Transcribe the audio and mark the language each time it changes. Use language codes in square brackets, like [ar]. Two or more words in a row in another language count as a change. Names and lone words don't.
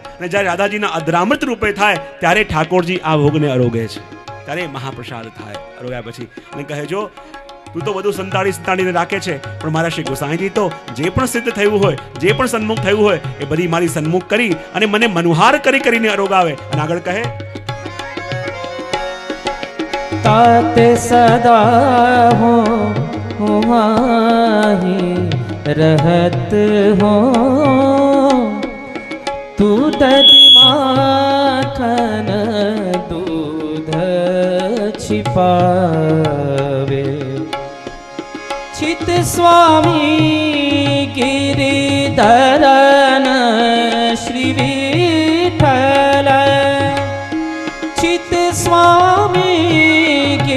[gu] અને જ્યારે રાધાજીના અધરામૃત રૂપે થાય ત્યારે ઠાકોરજી આ ભોગને અરોગે છે, ત્યારે મહાપ્રસાદ થાય. અરોગ્યા પછી અને કહે જો તું તો બધું સંતાડીને રાખે છે, પણ મારા શ્રી ગોસાઈજી તો જે પણ સિદ્ધ થયું હોય, જે પણ સન્મુખ થયું હોય એ બધી મારી સન્મુખ કરી અને મને મનુહાર કરીને અરોગાવે. અને આગળ કહે [bra] ताते सदा हो माही रहत हो तू दधि माखन दूध छिपावे चित स्वामी गिरिधरन श्री विठ्ठल चित स्वामी